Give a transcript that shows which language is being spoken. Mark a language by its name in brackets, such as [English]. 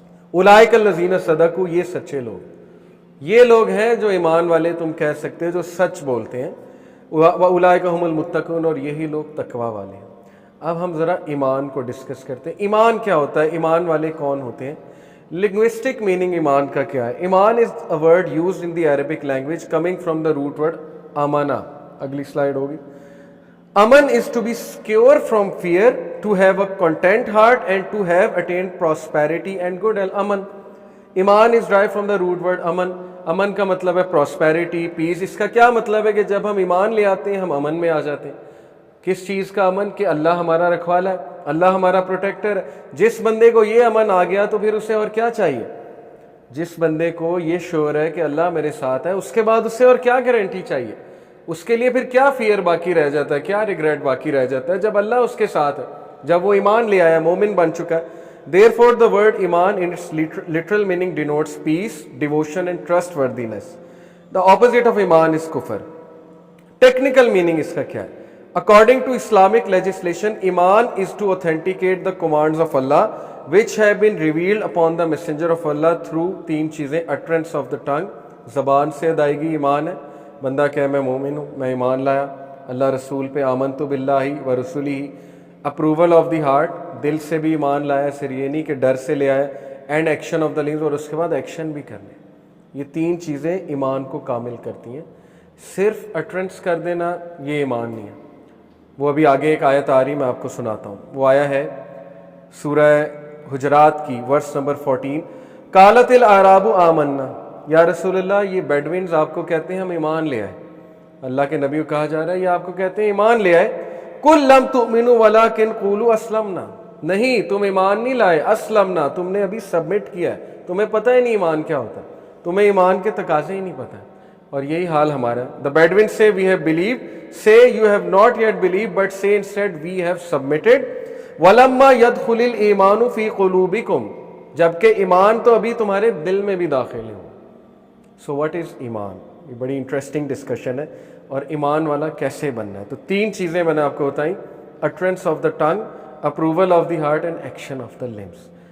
[Arabic] اولئک الذین صدقوا, [Urdu] یہ سچے لوگ, یہ لوگ ہیں جو ایمان والے تم کہہ سکتے ہیں, جو سچ بولتے ہیں. [Arabic] واولئک هم المتقون, [Urdu] اور یہی لوگ تقوی والے ہیں. اب ہم ذرا ایمان کو ڈسکس کرتے ہیں. ایمان کیا ہوتا ہے, ایمان والے کون ہوتے ہیں, لنگوسٹک میننگ ایمان کا کیا ہے. [English] ایمان is a word used in the Arabic language coming from the root word امانا. [Urdu] اگلی سلائیڈ ہوگی. [English] Aman is to be secure from fear, to have a content heart, and to have attained prosperity and good health. Aman. Iman is derived from the root word aman. [Urdu] Aman کا مطلب ہے [English] prosperity, peace. [Urdu] اس کا کیا مطلب ہے کہ جب ہم ایمان لے آتے ہیں ہم امن میں آ جاتے ہیں. کس چیز کا امن؟ کہ اللہ ہمارا رکھوالا ہے, اللہ ہمارا پروٹیکٹر ہے. جس بندے کو یہ امن آ گیا تو پھر اسے اور کیا چاہیے. جس بندے کو یہ شعور ہے کہ اللہ میرے ساتھ ہے, اس کے بعد اسے اور کیا گارنٹی چاہیے. اس کے لیے پھر کیا فیئر باقی رہ جاتا ہے, کیا ریگریٹ باقی رہ جاتا ہے, جب اللہ اس کے ساتھ ہے, جب وہ ایمان لے آیا, مومن بن چکا ہے. [English] Therefore the word iman in its literal meaning denotes peace, devotion and trustworthiness. The opposite of iman is kufr. Technical meaning [Urdu] اس کا کیا ہے؟ [English] According to Islamic legislation, iman is to authenticate the commands of Allah which have been revealed upon the messenger of Allah through 3 چیزیں. utterance of the tongue, [Urdu] زبان سے ادائیگی ایمان ہے, بندہ کہے میں مومن ہوں, میں ایمان لایا اللہ رسول پہ, [Arabic] آمنت باللہ و رسولہ. [English] approval of the heart, [Urdu] دل سے بھی ایمان لایا, صرف یہ نہیں کہ ڈر سے لے آیا. [English] and action of the lungs, [Urdu] اور اس کے بعد ایکشن بھی کرنے. یہ 3 چیزیں ایمان کو کامل کرتی ہیں. صرف اٹرنس کر دینا یہ ایمان نہیں ہے. وہ ابھی آگے ایک آیت آ رہی, میں آپ کو سناتا ہوں. وہ آیا ہے سورہ حجرات کی ورس نمبر 14. [Arabic] قالت الاعراب آمنا, [Urdu] یا رسول اللہ یہ بیڈوینز آپ کو کہتے ہیں ہم ایمان لے آئے. اللہ کے نبی کو کہا جا رہا ہے یہ آپ کو کہتے ہیں ایمان لے آئے. [Arabic] قل لم تؤمنوا ولکن قولوا اسلمنا, [Urdu] نہیں تم ایمان نہیں لائے, اسلمنا تم نے ابھی سبمٹ کیا ہے, تمہیں پتہ ہی نہیں ایمان کیا ہوتا, تمہیں ایمان کے تقاضے ہی نہیں پتہ. اور یہی حال ہمارا. [English] The Bedouins say we have believed, say you have not yet believed, but say instead we have submitted. [Arabic] وَلَمَّا يَدْخُلِ الْإِيمَانُ فِي قُلُوبِكُمْ, [Urdu] جبکہ ایمان تو ابھی تمہارے دل میں بھی داخل ہو. [English] So what is ایمان؟ [Urdu] یہ بڑی انٹرسٹنگ ڈسکشن ہے. اور ایمان والا کیسے بننا ہے؟ تو 3 چیزیں میں نے آپ کو بتائیں, [English] Utterance of the tongue, approval of the heart and action of the limbs.